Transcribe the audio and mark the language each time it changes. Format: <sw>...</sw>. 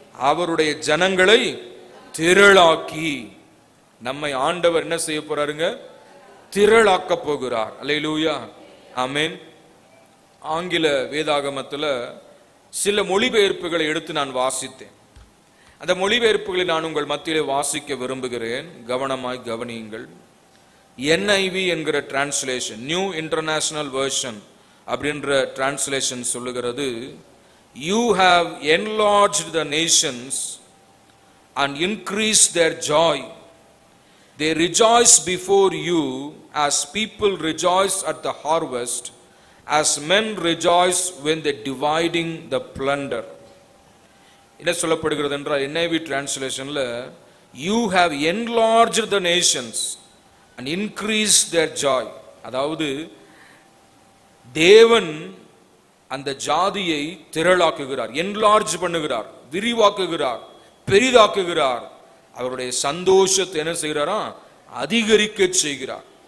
<ta>அவருடைய ஜனங்களை திரளாக்கி, நம்மை ஆண்டவர் என்ன செய்ய போறாருங்க? திரளாக்க போகிறார். அல்லேலூயா. ஆமென். ஆங்கில வேதாகமத்தில் சில மொழிபெயர்ப்புகளை எடுத்து நான் வாசித்தேன். அந்த மொழிபெயர்ப்புகளை நான் உங்கள் மத்தியிலே வாசிக்க விரும்புகிறேன். கவனமாய் கவனியுங்கள்.</ta> <en>NIV</en> <ta>என்கிற</ta> <en>translation, new international version</en> <ta>அப்படின்ற</ta> <en>translation</en> <ta>சொல்லுகிறது,</ta> <en>You have enlarged the nations and increased their joy. They rejoice before you as people rejoice at the harvest, as men rejoice when they dividing the plunder.</en> <ta>என்ன சொல்லப்படுகிறது என்றால்,</ta> <en>NIV டிரான்ஸ்லேஷன்ல, You have enlarged the nations and increased their joy.</en> <ta>அதாவது தேவன் அந்த ஜாதியை திரளாக்குகிறார், enlarge பண்ணுகிறார், விரிவாக்குகிறார், பெரிதாக்குகிறார். அவருடைய சந்தோஷத்தை என்ன செய்கிறாரா? அதிகரிக்க செய்கிறார்.</ta>